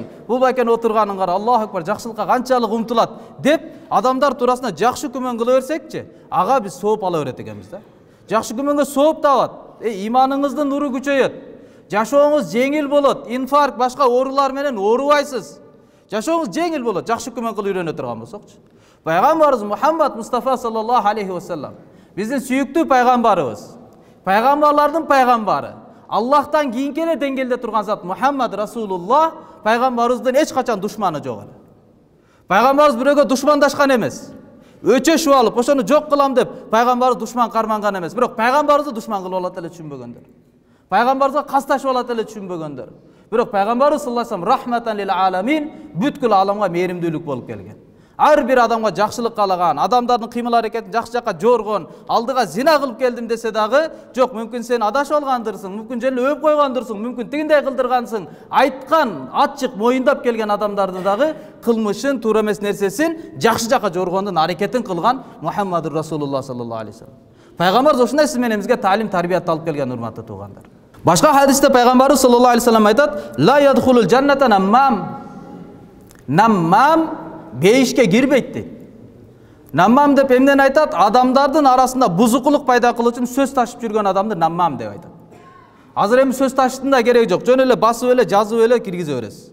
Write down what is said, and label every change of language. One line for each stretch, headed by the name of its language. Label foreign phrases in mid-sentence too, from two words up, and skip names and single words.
Kyrgyz: Бул байкенин отурганын кара,
Arabic: الله أكبر,
Kyrgyz: жакшылыкка канчалык умтулат деп адамдар туурасында жакшы күмөн кыла берсекчи, ага биз сооп ала берет экенбиз да. Жакшы күмөнгө сооп табат. Иманыңыздын нуру күчөйөт. Жашооңуз жеңил болот. Инфаркт, башка оорулар менен оорубайсыз. Жашооңуз жеңил болот, жакшы күмөн кылып үйрөнө турган болсокчу. Пайгамбарыбыз Мухаммад Мустафа
Arabic: صلى الله عليه وسلم,
Kyrgyz: биздин сүйүктүү пайгамбарыбыз, пайгамбарлардын пайгамбары, Аллахтан кийинки эле деңгээлде турган зат Мухаммад Расулуллах, пайгамбарыбыздын эч качан душманы жок эле. Пайгамбарыбыз бирөөгө душмандашкан эмес. Өчөшүп алып, ошону жок кылам деп пайгамбарыбыз душман карманган эмес. Бирок пайгамбарыбызды душман кылып алат эле түшүнбөгөндөр. Пайгамбарыбызга касташып алат эле түшүнбөгөндөр. Бирок пайгамбарыбыз
Arabic: صلى الله عليه وسلم رحمة للعالمين,
Kyrgyz: бүткүл аламга мээримдүүлүк болуп келген. Ар бир адамга жакшылык каалаган, адамдардын кыймыл аракетин жакшы жакка жоргон, алдыга зина кылып келдим десе дагы, жок, мүмкүн сен адашып алгандырсың, мүмкүн жөн эле өп койгондурсуң, мүмкүн тигиндей кылдыргансың, айткан, ачык моюндап келген адамдарды дагы кылмышын, туура эмес нерсесин жакшы жакка жоргондун аракетин кылган Мухаммадур Расулуллах
Arabic: صلى الله عليه وسلم.
Kyrgyz: Пайгамбарыбыз ушундай сиз менен бизге таалим, тарбият алып келген, урматтуу туугандар. Башка хадисте пайгамбарыбыз
Arabic: صلى الله عليه وسلم
Kyrgyz: айтат:
Arabic: "لا يدخل الجنة نمام."
Kyrgyz: Наммам бейишке кирбейт дейт. Наммам деп эмнени айтат? Адамдардын арасында бузукулук пайда кылуу үчүн сөз ташып жүргөн адамды наммам деп айтат. Азыр эми сөз ташыштын да кереги жок. Жөн эле басып эле, жазып эле киргизе бересиз.